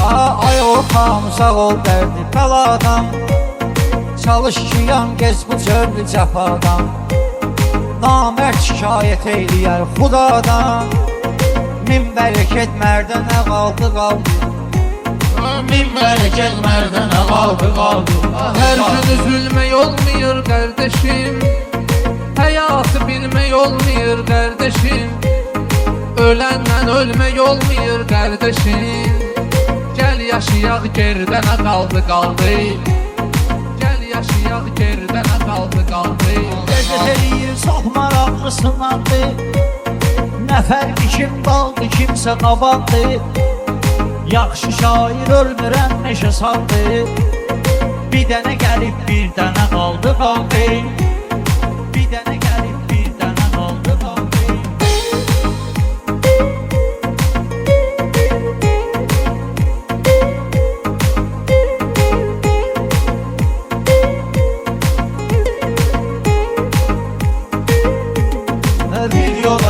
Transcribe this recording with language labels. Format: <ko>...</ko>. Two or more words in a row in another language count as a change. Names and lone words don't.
<az>Ay Orxan sağ ol dərdi bəladan Çalış ki yan gez bu cövlü cəfadan Namərd şikayət eyləyər xudadan Min bərəkət mərdə nə qaldı qaldı Min bərəkət mərdə nə qaldı qaldı</az> <tr>Her gün üzülmek olmuyor kardeşim Hayatı bilmek olmuyor kardeşim Ölenden ölmek olmuyor kardeşim Gel yaşayak geride ne kaldı kaldı Gel yaşayak geride ne kaldı kaldı</tr> <az>Ləzzət eləyir çox maraqlı sınandı Nə fərqi kim qaldı kimsə qabandı Yaxşı şair ölmürəm neşə saldı Bir dənə gəlib bir dənə qaldı qaldı Bir dənə gəlib bir dənə qaldı qaldı Bir yola</az>